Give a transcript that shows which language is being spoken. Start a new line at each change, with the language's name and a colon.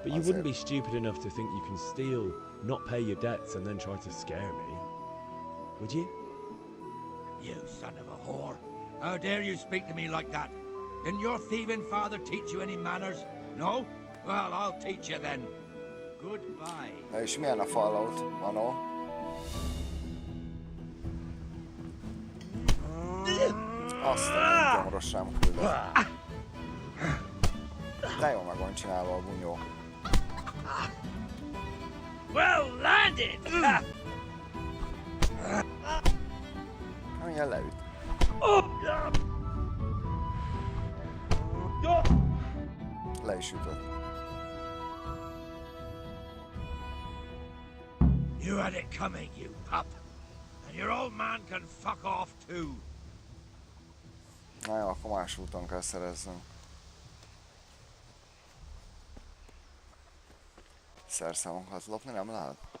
English: But you wouldn't be stupid enough to think you can steal, not pay your debts, and then try to scare me, would you? You son of a whore. How dare you speak to me like that? Didn't your thieving father teach you any manners? No? Well, I'll teach you then. Goodbye.
Hungarian: Na és milyen a Fallout, Manó? Azt a gyomros sem küldött. De jó meg van csinálva a bunyó.
English: Well landed!
Hungarian: Milyen leüt. Le is ütött.
English: You had it coming, you pup. And your old man can fuck off too.
Hungarian: Na jó, akkor más úton kell szereznünk. Szerszámokat lopni nem lehet?